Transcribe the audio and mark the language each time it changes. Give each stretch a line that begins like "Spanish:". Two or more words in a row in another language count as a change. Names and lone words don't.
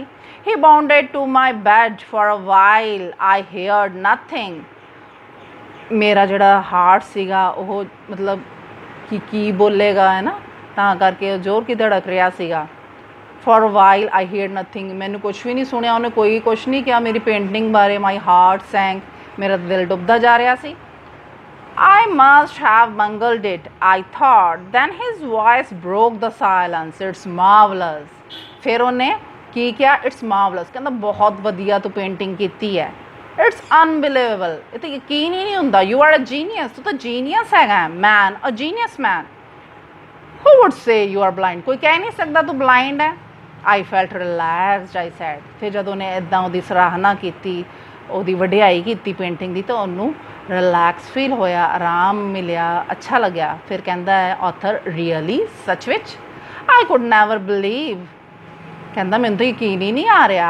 English: he bounded to my bed for a while, I heard nothing,
Punjabi: ਮੇਰਾ ਜਿਹੜਾ ਹਾਰਟ ਸੀਗਾ ਉਹ ਮਤਲਬ ਕਿ ਕੀ ਬੋਲੇਗਾ ਹੈ ਨਾ, ਤਾਂ ਕਰਕੇ ਉਹ ਜ਼ੋਰ ਕੀ ਧੜਕ ਰਿਹਾ ਸੀਗਾ।
English: for a while I heard nothing,
Punjabi: ਮੈਨੂੰ ਕੁਛ ਵੀ ਨਹੀਂ ਸੁਣਿਆ, ਉਹਨੇ ਕੋਈ ਕੁਛ ਨਹੀਂ ਕਿਹਾ ਮੇਰੀ ਪੇਂਟਿੰਗ ਬਾਰੇ।
English: my heart sank,
Punjabi: ਮੇਰਾ ਦਿਲ ਡੁੱਬਦਾ ਜਾ ਰਿਹਾ ਸੀ।
English: I must have bungled it, I thought. Then his voice broke the silence. It's marvelous.
Punjabi: ਫਿਰ ਉਹਨੇ ਕੀ ਕਿਹਾ?
English: It's marvelous,
Punjabi: ਕਹਿੰਦਾ ਬਹੁਤ ਵਧੀਆ ਤੂੰ ਪੇਂਟਿੰਗ ਕੀਤੀ ਹੈ।
English: It's unbelievable,
Punjabi: ਇਹ ਤਾਂ ਯਕੀਨ ਹੀ ਨਹੀਂ ਹੁੰਦਾ।
English: You are a genius,
Punjabi: ਤੂੰ ਤਾਂ ਜੀਨੀਅਸ ਹੈਗਾ।
English: Man, a genius man. Who would say you are blind?
Punjabi: ਕੋਈ ਕਹਿ ਨਹੀਂ ਸਕਦਾ ਤੂੰ ਬਲਾਈਂਡ ਹੈ।
English: I felt relaxed, I said.
Punjabi: ਫਿਰ ਜਦੋਂ ਉਹਨੇ ਇੱਦਾਂ ਉਹਦੀ ਸਰਾਹਨਾ ਕੀਤੀ, ਉਹਦੀ ਵਡਿਆਈ ਕੀਤੀ ਪੇਂਟਿੰਗ ਦੀ, ਤਾਂ ਉਹਨੂੰ
English: relax feel
Punjabi: ਹੋਇਆ, ਆਰਾਮ ਮਿਲਿਆ, ਅੱਛਾ ਲੱਗਿਆ। ਫਿਰ ਕਹਿੰਦਾ ਹੈ
English: author, really,
Punjabi: ਸੱਚ ਵਿੱਚ?
English: I could never believe,
Punjabi: ਕਹਿੰਦਾ ਮੈਨੂੰ ਤਾਂ ਯਕੀਨ ਹੀ ਨਹੀਂ ਆ ਰਿਹਾ।